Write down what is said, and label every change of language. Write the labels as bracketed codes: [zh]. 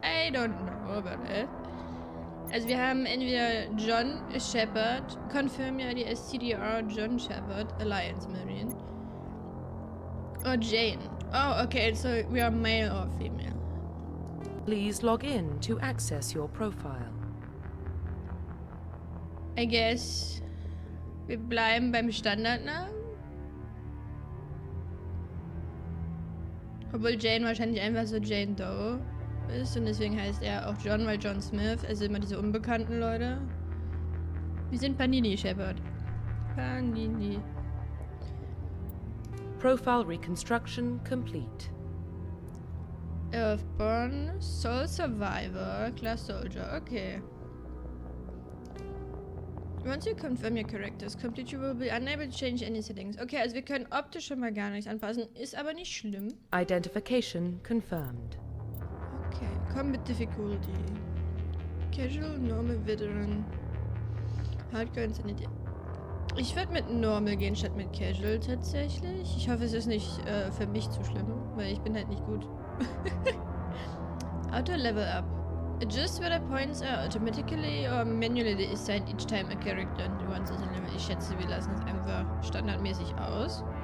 [en] I don't know about it. [de] Also wir haben entweder [en] John Shepard, confirm your ID as CDR John Shepard, Alliance Marine. Or Jane. Oh, okay, so we are male or female. Please log in to access your profile. I guess [de] wir bleiben beim Standardnamen. Obwohl Jane wahrscheinlich einfach so Jane Doe ist und deswegen heißt er auch John, weil John Smith, also immer diese unbekannten Leute. Wir sind Panini Shepard. Panini. [en] Profile reconstruction complete. Earthborn, Soul Survivor, Class Soldier, okay. Once you confirm your characters complete, you will be unable to change any settings. [de] Okay, also wir können optisch schon mal gar nichts anpassen, ist aber nicht schlimm. [en] Identification confirmed. Okay, Combat Difficulty. Casual, Normal, Veteran. Hardcore, Insanity. [de] Ich würde mit Normal gehen statt mit Casual tatsächlich. Ich hoffe, es ist nicht für mich zu schlimm, weil ich bin halt nicht gut. [en] Auto Level Up. Adjust whether points are automatically or manually assigned each time a character once is a level. [de] Ich schätze, wir lassen es einfach standardmäßig aus.